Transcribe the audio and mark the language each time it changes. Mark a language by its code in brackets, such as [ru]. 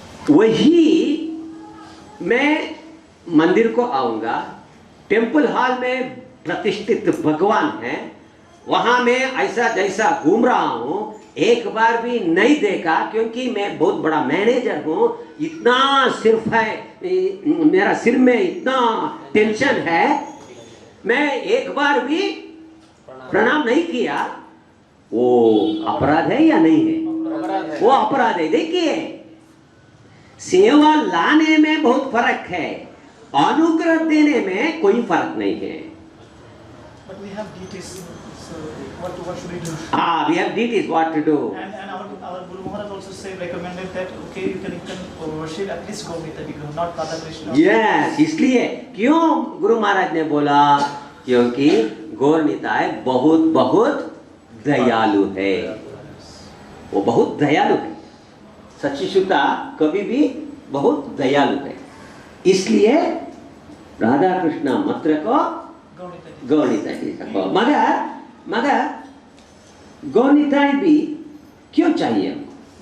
[hi] वही मैं मंदिर को आऊंगा, टेम्पल हॉल में प्रतिष्ठित भगवान है, वहां मैं ऐसा जैसा घूम रहा हूं, एक बार भी नहीं देखा, क्योंकि मैं बहुत बड़ा मैनेजर हूं, इतना सिर्फ है, मेरा सिर में इतना टेंशन है, मैं एक बार भी प्रणाम नहीं किया। वो अपराध है या नहीं है? वो अपराध है। देखिए, सेवा लाने में बहुत फर्क है, अनुग्रह देने में कोई फर्क नहीं है। [en] But we have duties, so what should we do? We have duties, what to do. And our Guru Maharaj also recommended that okay, you can worship at least Gaurita Vigraha, not Radha Krishna. [hi] Yes, इसलिए क्यों गुरु महाराज ने बोला? क्योंकि गौर निताय बहुत बहुत दयालु है, वो बहुत दयालु है। सच्ची शुद्धा कभी भी बहुत दयालु है, इसलिए राधा कृष्ण मंत्र को गौरनिताय को, मगर गौरनिताय भी क्यों चाहिए हमको?